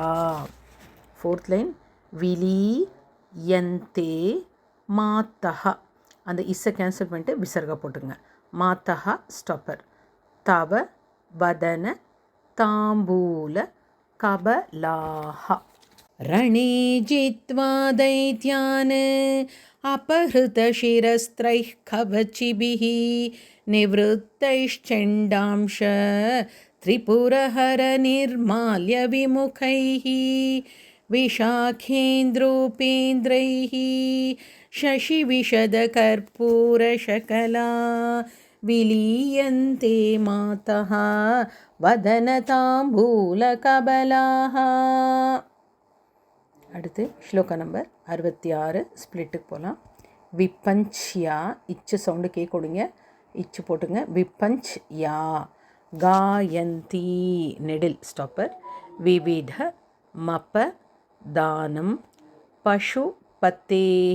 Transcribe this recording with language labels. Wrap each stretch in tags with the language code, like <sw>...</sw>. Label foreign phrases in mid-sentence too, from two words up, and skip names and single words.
<en>fourth line</en> <sa>विलीयन्ते मातः</sa> <ta>அந்த இஸ்ஸை கேன்சல் பண்ணிட்டு விசர்கா போட்டுங்க.</ta> <sa>மாத்தஹா ஸ்டாப்பர். तव वदन ताम्बूल कबलाः. रणे जित्वा दैत्यान् अपहृतशिरस्त्रैः कवचिभिः निवृत्तैश्चण्डांश त्रिपुरहरनिर्माल्यविमुखैः विशाखेन्द्रोपेन्द्रैः शशिविशदकर्पूरशकला विलीयन्ते मातः वदनताम्बूलकबलाः.</sa> <ta>அடுத்து ஸ்லோகா நம்பர் 66 ஸ்பிளிட்டுக்கு போகலாம். விப்பஞ்ச்யா இச்சு சவுண்டு கே கொடுங்க, இச்சு போட்டுங்க.</ta> <sa>विपञ्च् या गायन्ती நெடில் ஸ்டாப்பர். विविध मप दानं पशु पतेः.</sa>